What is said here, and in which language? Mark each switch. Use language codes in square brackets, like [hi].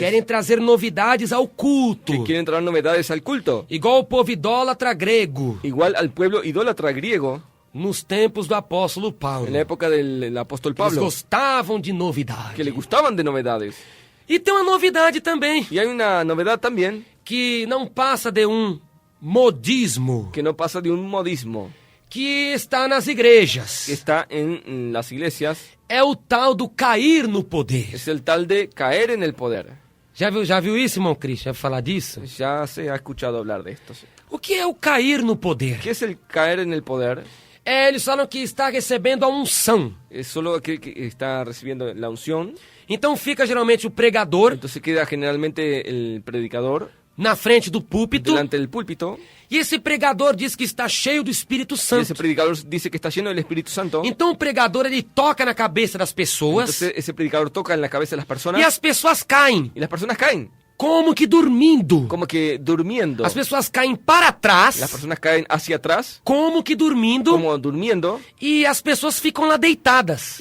[pt] Querem trazer novidades ao culto. [es] que quieren traer novedades al culto. [pt] Igual o povo idólatra grego, [es] Igual al pueblo idólatra griego [pt] nos tempos do apóstolo Paulo. [es] en la época del apóstol [pt] Eles [es] Pablo, [pt] gostavam de novidade. [es] que le gustaban de novedades. [pt] E tem uma novidade também, [es] Y hay una novedad también [pt] que não passa de modismo, [es] que no pasa de un modismo [pt] que está nas igrejas. [es] que está en las iglesias, [pt] É o tal do cair no poder. [es] es el tal de caer en el poder. [pt] Já viu isso, irmão Cristian? Já falar disso? [es] Ya se ha escuchado hablar de esto. Sí. [pt] O que é o cair no poder? [es] ¿Qué es el caer en el poder? [pt] Eles falam que está recebendo a unção. [es] Es solo aquel que está recibiendo la unción. [pt] Então fica geralmente o pregador [es] Entonces queda generalmente el predicador [pt] na frente do púlpito. [es] delante del púlpito. [pt] E esse pregador diz que está cheio do Espírito [es] Y [pt] Santo. [es] ese predicador dice que está lleno del Espíritu Santo. [pt] Então o pregador ele toca na cabeça das pessoas [es] Entonces ese predicador toca en la cabeza de las personas [pt] e as pessoas caem, [es] y las personas caen, [pt] como que dormindo. [es] como que durmiendo. [pt] As pessoas caem para [es] Las [pt] trás, [es] personas caen hacia atrás, [pt] como que dormindo, [es] como durmiendo, [pt] e as pessoas ficam lá deitadas.